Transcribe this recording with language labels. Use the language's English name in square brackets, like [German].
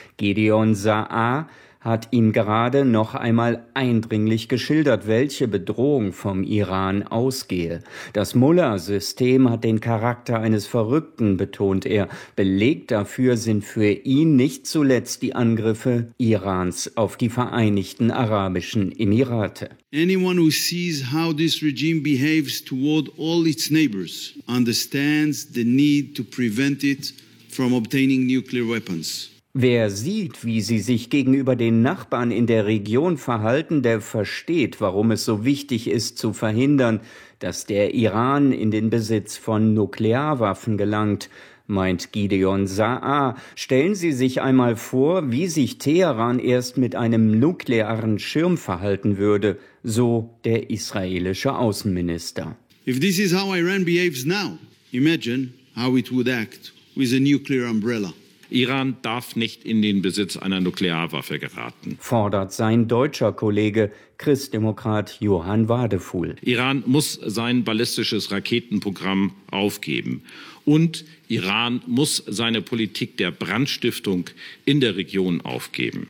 [German] Gideon Sa'ar hat ihm gerade noch einmal eindringlich geschildert, welche Bedrohung vom Iran ausgehe. Das Mullah-System hat den Charakter eines Verrückten, betont er. Belegt dafür sind für ihn nicht zuletzt die Angriffe Irans auf die Vereinigten Arabischen Emirate. [English] Anyone who sees how this regime behaves toward all its neighbors understands the need to prevent it from obtaining nuclear weapons. [German] Wer sieht, wie sie sich gegenüber den Nachbarn in der Region verhalten, der versteht, warum es so wichtig ist, zu verhindern, dass der Iran in den Besitz von Nuklearwaffen gelangt, meint Gideon Sa'ar. Stellen Sie sich einmal vor, wie sich Teheran erst mit einem nuklearen Schirm verhalten würde, so der israelische Außenminister. [English] If this is how Iran behaves now, imagine how it would act with a nuclear umbrella. [German] Iran darf nicht in den Besitz einer Nuklearwaffe geraten, fordert sein deutscher Kollege, Christdemokrat Johann Wadephul. Iran muss sein ballistisches Raketenprogramm aufgeben. Und Iran muss seine Politik der Brandstiftung in der Region aufgeben.